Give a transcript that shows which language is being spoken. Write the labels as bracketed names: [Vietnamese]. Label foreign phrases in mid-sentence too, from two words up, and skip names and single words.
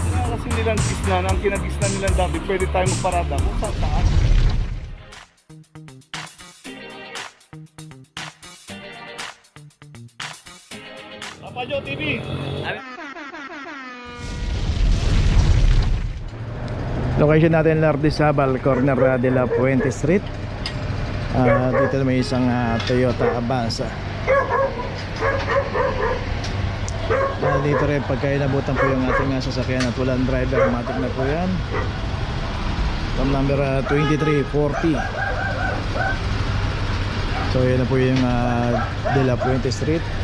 [Filipino] Kasi nilang gisnan, ang kinagisnan nilang dati, pwede tayong magparada kung saan saan. Papa Joe TV! Location natin Lardizabal, corner de la Puente Street. Dito may isang Toyota Avanza. Dito rin pagka inabutan po yung ating sasakyan at walang driver, matik na po yan. [English] From number 2340. [Filipino] So yun na po yung de la Puente Street.